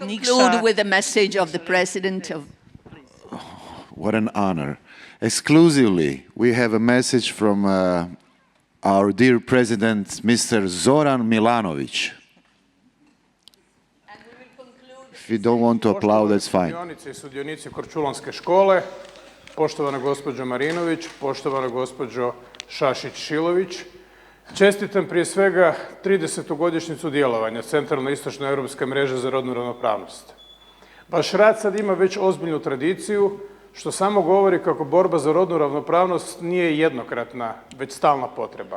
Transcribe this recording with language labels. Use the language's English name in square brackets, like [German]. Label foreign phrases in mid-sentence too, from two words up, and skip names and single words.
[English] Conclude with the message of the President of... What an honor. Exclusively, we have a message from our dear President, Mr. Zoran Milanović. If you don't want to applaud, that's fine. [Croatian] Sudionice i sudionici Korčulanske škole, poštovana gospođo Marinović, poštovana gospođo Šašić-Šilović, čestitam prije svega 30. godišnjicu djelovanja Centralno-istočne europske mreže za rodnu ravnopravnost. Vaš rad sad ima već ozbiljnu tradiciju, što samo govori kako borba za rodnu ravnopravnost nije jednokratna, već stalna potreba.